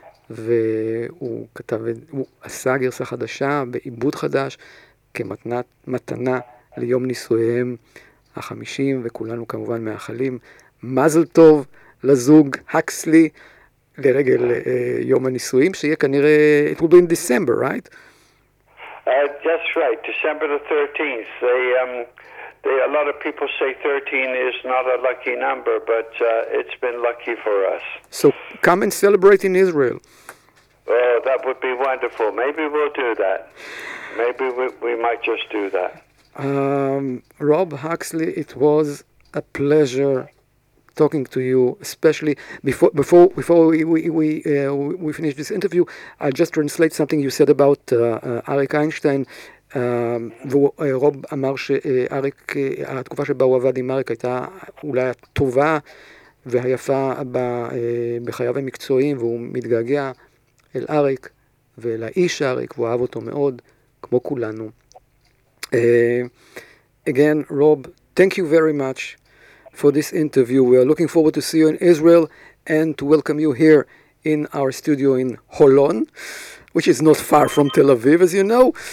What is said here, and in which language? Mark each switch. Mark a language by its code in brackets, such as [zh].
[he] והוא כתב, הוא עשה גרסה חדשה בעיבוד חדש כמתנה ליום נישואיהם ה-50, וכולנו כמובן מאחלים מזל טוב לזוג הקסלי לרגל יום הנישואים, שיהיה כנראה, [en] it will be in December, right? That's right, December the 13th. A lot of people say 13 is not a lucky number, but it's been lucky for us. So come and celebrate in Israel. Oh, that would be wonderful. Maybe we'll do that. Maybe we might just do that. Rob Huxley, it was a pleasure talking to you, especially before we finish this interview. I'll just translate something you said about Arik Einstein. [he] ורוב אמר שאריק, התקופה שבה הוא עבד עם אריק הייתה אולי הטובה והיפה בחייו המקצועיים, והוא מתגעגע אל אריק ואל האיש אריק, והוא אהב אותו מאוד כמו כולנו. [en] Again, Rob, thank you very much for this interview. We are looking forward to see you in Israel and to welcome you here in our studio in Holon, which is not far from Tel Aviv, as you know.